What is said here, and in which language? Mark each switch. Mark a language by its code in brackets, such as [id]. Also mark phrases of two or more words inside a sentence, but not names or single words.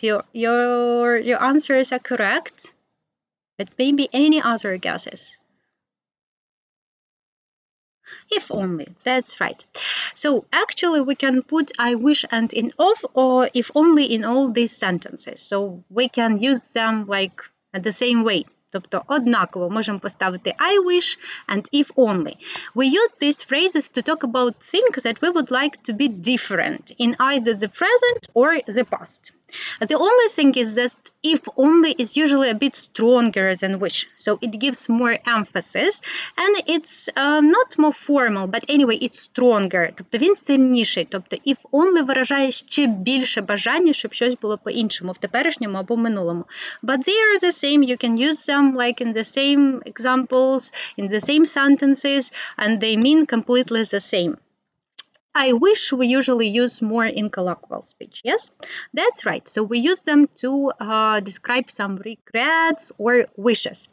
[en] Your answers are correct. But maybe any other guesses? If only, that's right. So actually we can put I wish and in of or if only in all these sentences. So we can use them like the same way. [uk] Тобто однаково можемо поставити [en] I wish and if only. We use these phrases to talk about things that we would like to be different in either the present or the past. The only thing is that if only is usually a bit stronger than wish, so it gives more emphasis and it's not more formal, but anyway, it's stronger. [uk] Тобто він сильніший. Тобто [en] if only [uk] виражає ще більше бажання, щоб щось було по-іншому в теперішньому або минулому. [en] But they are the same. You can use them like in the same examples, in the same sentences, and they mean completely the same. I wish we usually use more in colloquial speech, yes? That's right. So we use them to describe some regrets or wishes.